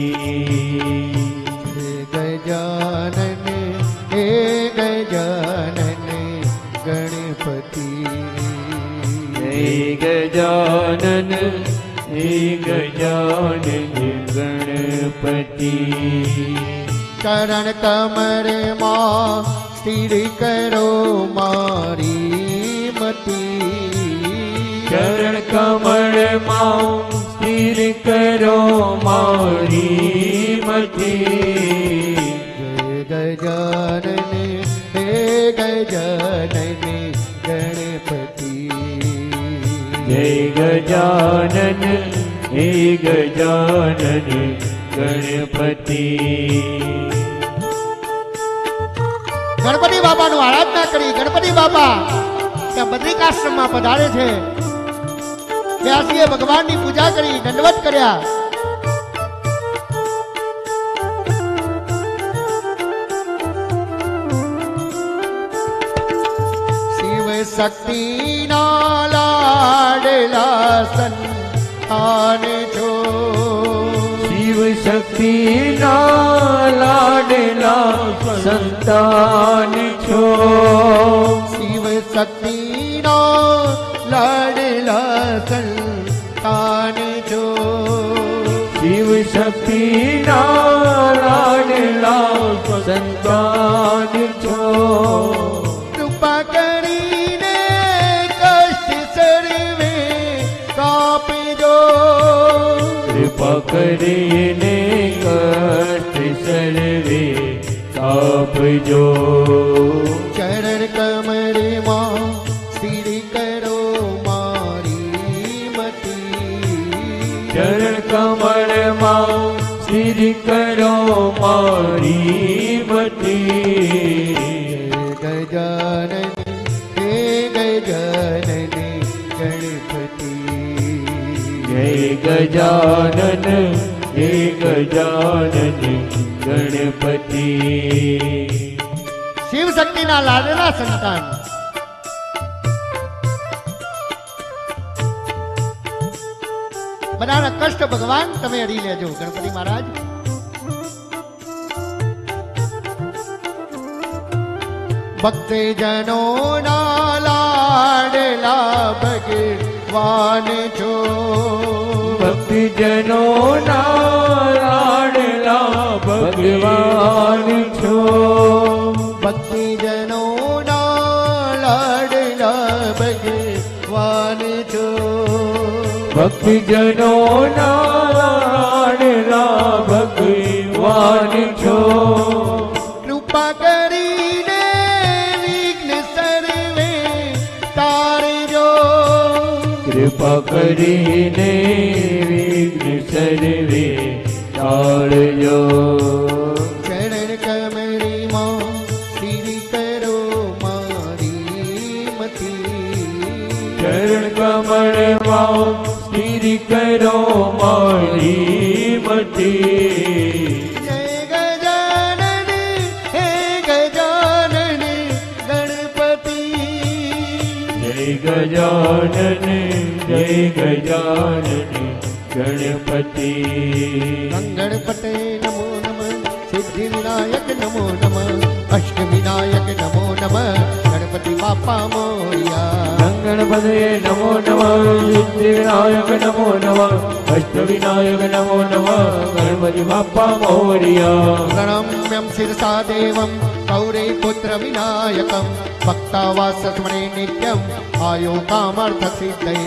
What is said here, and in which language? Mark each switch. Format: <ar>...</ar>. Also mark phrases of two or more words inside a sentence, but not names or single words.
<gu>જય ગજાનન હે ગજાનન ગણપતિ જય ગજાનન હે ગજાનન ગણપતિ ચરણ કમર માં સ્થિર કરો મારી મતિ ચરણ કમલ માં સ્થિર કરો મારી મતિ જય ગજાનન હે ગજાનન ગણપતિ જય ગજાનન હે ગજાનન ગણપતિ ગણપતિ બાપાનું આરાધના કરી ગણપતિ બાપા ત્યાં બદ્રિકાશ્રમમાં પધારે છે. વ્યાસીએ ભગવાનની પૂજા કરી દંડવત કર્યા. શિવ શક્તિના લાડલા સંતાન છો શિવ શક્તિ ના લાડલા સંતાન છો શિવ શક્તિનો લાડલા સંતાન છો શિવ શક્તિ ના લાડલા સંતાન છો કૃપા કરીને કષ્ટ સર્વે કાપજો કૃપા કરીને કષ્ટ સર્વે કાપજો ચરણ કમરમાં સ્થિર કરો મારી મતિ ચરણ કમલ માં સ્થિર કરો મારી મતિ ગજાનન હે ગજાનન ગણપતિ જય ગજાનન હે ગજાનન ગણપતિ શિવ શક્તિના લાડલા સંતાન બધાના કષ્ટ ભગવાન તમે હરી લેજો ગણપતિ મહારાજ. ભક્તજનો ના લાડલા ભગવાન છો ભક્તિ જનો લાડલા ભગવાન છો ભક્તિજનો ના લાડલા ભગવાન છો ભક્તિ જનો લાડલા ભગવાન છો કૃપા કરીને વિઘ્ન સર્વે તારજો કૃપા કરીને વિઘ્ન સર્વે ટાળજો ચરણ કમરીમાં સ્થિર કરો મારી મતિ ચરણ કમલ માં સ્થિર કરો મારી મતિ જય ગજાનન હે ગજાનન ગણપતિ જય ગજાનન જય ગજાનન ગણપતિ</gu> <sa>गणपते नमो नमः सिद्धि विनायक नमो नमः अष्ट विनायक नमो नमः</sa> <gu>અષ્ટ વિનાયક નમો નમઃ</gu> <mr>गणपति बाप्पा मोरया</mr> <gu>गणपते नमो नमः सिद्धि विनायक नमो नमः अष्ट विनायक नमो नमः</gu> <mr>गणपति बाप्पा मोरिया</mr> <sa>गणम्यं शिरसा देवं गौरी पुत्र विनायकं भक्तावासस्मरे नित्यं आयो कामर्थ सिद्धये</sa>